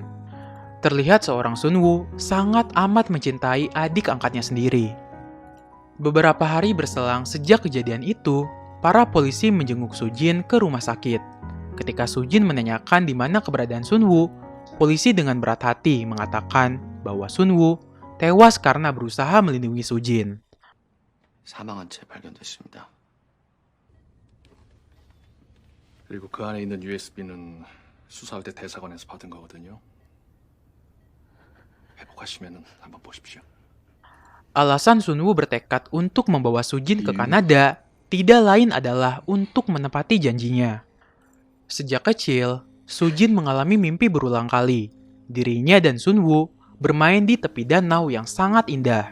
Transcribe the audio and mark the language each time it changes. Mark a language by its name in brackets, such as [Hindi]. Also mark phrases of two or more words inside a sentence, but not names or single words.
[Indonesian] Terlihat seorang Sunwoo sangat amat mencintai adik angkatnya sendiri. Beberapa hari berselang sejak kejadian itu, para polisi menjenguk Sujin ke rumah sakit. Ketika Sujin menanyakan di mana keberadaan Sunwoo, polisi dengan berat hati mengatakan bahwa Sunwoo tewas karena berusaha melindungi Sujin. [Korean] 사망한 채 발견됐습니다. 그리고 그 안에 있는 USB는 수사할 때 대사관에서 받은 거거든요. 회복하시면 한번 보십시오. [Indonesian] Alasan Sunwoo bertekad untuk membawa Sujin ke Kanada tidak lain adalah untuk menepati janjinya. Sejak kecil, Sujin mengalami mimpi berulang kali. Dirinya dan Sunwoo bermain di tepi danau yang sangat indah.